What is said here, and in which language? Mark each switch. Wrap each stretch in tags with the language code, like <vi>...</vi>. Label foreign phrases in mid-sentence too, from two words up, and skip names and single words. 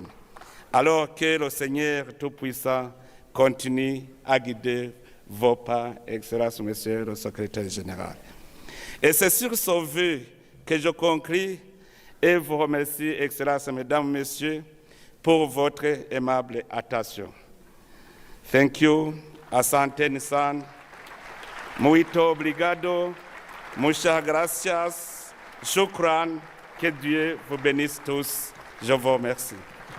<fr>Alors que le Seigneur Tout-Puissant continue à guider vos pas, Excellence, Monsieur le Secrétaire général. Et c'est sur ce vœu que je conclue et vous remercie, Excellence, Mesdames, Messieurs, pour votre aimable attention.</fr> <en>Thank you,</en> <sw>asante sana,</sw> <pt>muito obrigado,</pt> <es>muchas gracias,</es> <fr>shukran, que Dieu vous bénisse tous. Je vous remercie.</fr>